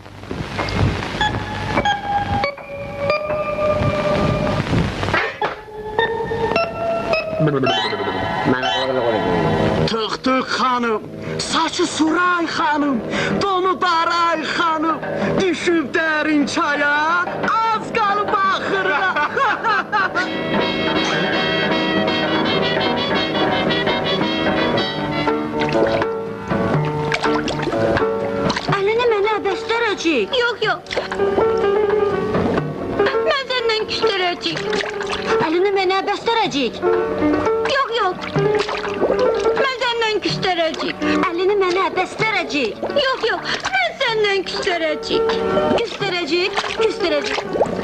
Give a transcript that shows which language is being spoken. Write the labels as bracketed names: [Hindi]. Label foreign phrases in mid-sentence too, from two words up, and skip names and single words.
[Turkish] Tık tık hanım, saçı suray hanım, donu daray hanım. Düşüp derin çaya, az kalıp ahırına. [Azerbaijani] Elini mənə bəstərəcək. Yox. Mən səndən küstərəcək. Elini mənə bəstərəcək. Yox. Mən səndən küstərəcək. Elini mənə bəstərəcək. Yox. Mən səndən küstərəcək. Küstərəcək.